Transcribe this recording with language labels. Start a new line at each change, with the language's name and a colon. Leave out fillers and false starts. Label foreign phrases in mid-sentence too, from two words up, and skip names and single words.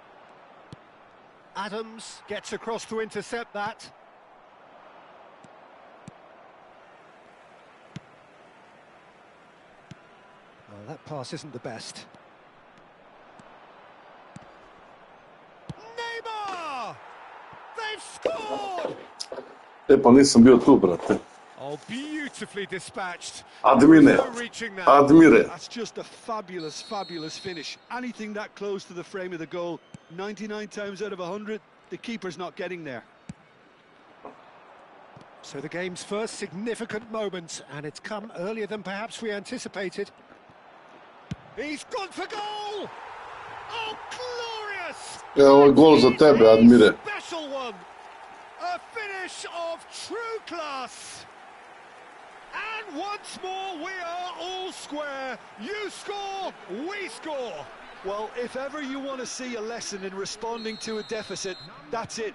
English: Adams gets across to intercept that. Well, that pass isn't the best. Neymar! They've scored!
Serbian: Pa nisam bio tu, brate.
English: Oh, beautifully dispatched. Admire. No reaching that. Admire. That's just a fabulous, fabulous finish. Anything that close to the frame of the goal, 99 times out of 100, the keeper's not getting there. So the game's first significant moment, and it's come earlier than perhaps we anticipated. He's gone for goal! Oh, glorious!
Serbian: Evo je gol za tebe,
English: Admire. Special one! A finish of true class! And once more, we are all square. You score, we score. Well, if ever you want to see a lesson in responding to a deficit, that's it.